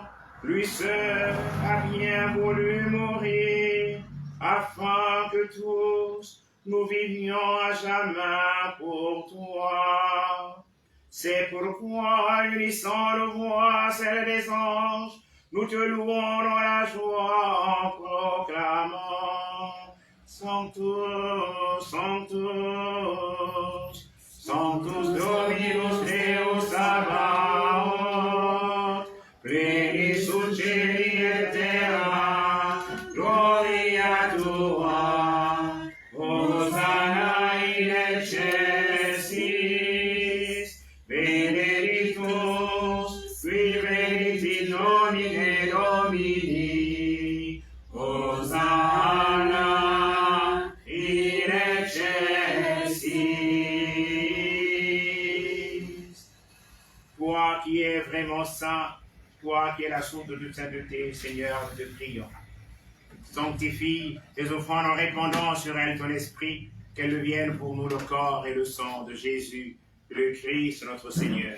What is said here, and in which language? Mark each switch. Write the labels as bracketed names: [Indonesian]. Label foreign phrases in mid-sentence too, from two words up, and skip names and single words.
[French] Lui seul a bien voulu mourir, afin que tous nous vivions à jamais pour toi. C'est pourquoi, unissant nos voix, celles des anges, nous te louons dans la joie en proclamant [Latin] Sanctus, Sanctus, Sanctus Dominus Deus Sabaoth, pleni succedi et terra, gloria tua, Hosanna in excelsis, benedictus, qui venit in nomine Domini, Hosanna in excelsis. [French] Toi qui es vraiment saint, toi qui es la source de toute sainteté, Seigneur, nous te prions. Sanctifie tes offrandes en répandant sur elles ton esprit, qu'elles deviennent pour nous le corps et le sang de Jésus, le Christ, notre Seigneur.